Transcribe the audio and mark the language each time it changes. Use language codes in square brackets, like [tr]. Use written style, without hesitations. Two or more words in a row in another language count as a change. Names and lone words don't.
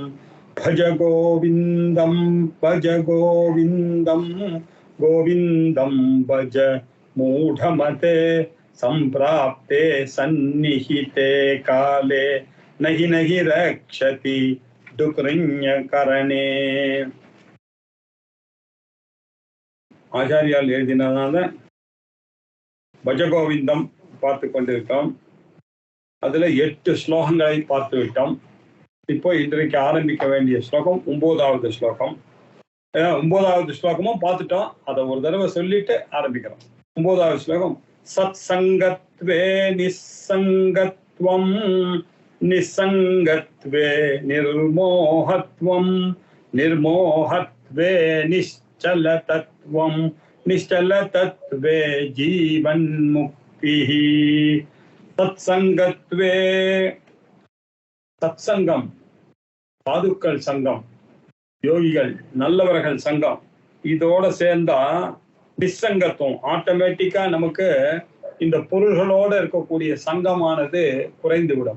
[sa] भज गोविन्दं गोविन्दं भज मूढमते सम्प्राप्ते सन्निहिते काले नहि नहि रक्षति दुकृण्यकरणे। [ta] ஆச்சாரியால் எழுதினதான பஜகோவிந்தம் பார்த்து கொண்டிருக்கோம். அதுல 8 ஸ்லோகங்களை பார்த்து விட்டோம். இப்போ இன்றைக்கு ஆரம்பிக்க வேண்டிய ஸ்லோகம் 9வது ஸ்லோகம். 9வது ஸ்லோகமும் பார்த்துட்டோம். அதை ஒரு தடவை சொல்லிட்டு ஆரம்பிக்கிறோம். 9வது ஸ்லோகம் [sa] सत् सङ्गत्वे निस्सङ्गत्वं निस्सङ्गत्वे निर्मोहत्वं निर्मोहत्वे நிश्चलतत्वम् निश्चलतत्वे जीवन्मुक्तिः। [ta] सत्संगत्वे சத்சங்கம் சாதுக்கள் சங்கம், யோகிகள் நல்லவர்கள் சங்கம், இதோட சேர்ந்தா நிசங்கத்துவம் ஆட்டோமேட்டிக்கா நமக்கு இந்த பொருள்களோட இருக்கக்கூடிய சங்கமானது குறைந்து விடும்.